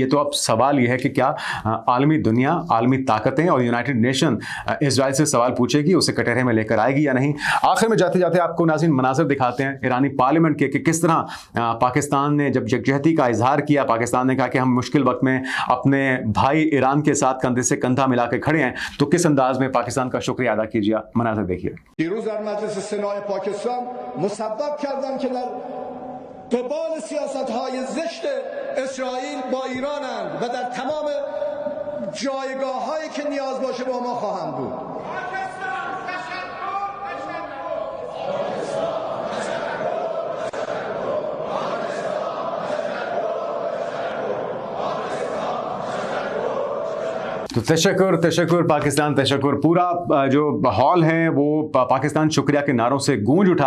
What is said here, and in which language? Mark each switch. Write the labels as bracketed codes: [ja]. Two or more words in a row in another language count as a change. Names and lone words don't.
[ur] تو اب سوال یہ ہے کہ کیا عالمی دنیا، عالمی طاقتیں اور [en] United Nation [ur] اسرائیل سے سوال پوچھے گی، اسے کٹہرے میں لے کر آئے گی یا نہیں. آخر میں جاتے جاتے آپ کو ناظرین مناظر دکھاتے ہیں ایرانی پارلیمنٹ کے کہ کس طرح پاکستان نے جب یکجہتی کا اظہار کیا، پاکستان نے کہا کہ ہم مشکل وقت میں اپنے بھائی ایران کے ساتھ کندھے سے کندھا ملا کے کھڑے ہیں، تو کس انداز میں پاکستان کا شکریہ ادا کیجیے. مناظر دیکھیے. [fa] قبال سیاست‌های زشت اسرائیل با ایرانند و در تمام جایگاه‌هایی که نیاز باشه با ما خواهند بود. [ur] تو تشکر پاکستان، تشکر. پورا جو ہال ہے وہ پاکستان شکریہ کے نعروں سے گونج اٹھا.